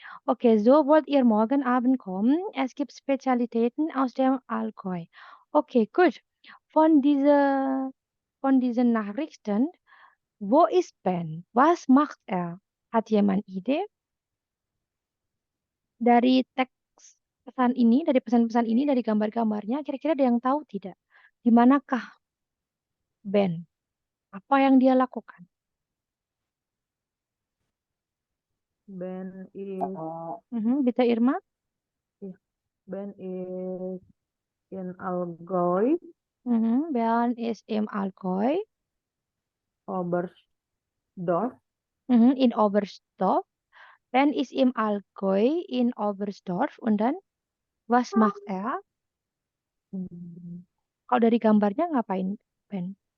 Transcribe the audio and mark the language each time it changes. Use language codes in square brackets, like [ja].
[de] Okay, so wollt ihr morgen Abend kommen. Es gibt Spezialitäten aus dem Allgäu. Okay, gut. Von von diesen Nachrichten, wo ist Ben? Was macht er? Hat jemand Idee? [id] Dari teks pesan ini, dari pesan-pesan ini, dari gambar-gambarnya, kira-kira ada yang tahu tidak? Di manakah Ben? Apa yang dia lakukan? [en] Ben is [de] Bitte Irma? [en] Ben is in Allgäu, [de] Ben ist im Allgäu, Oberstdorf. in Oberstdorf. Ben ist im Allgäu in Oberstdorf. Und dann, was macht er? Hmm. [id] Kalau dari gambarnya ngapain Ben?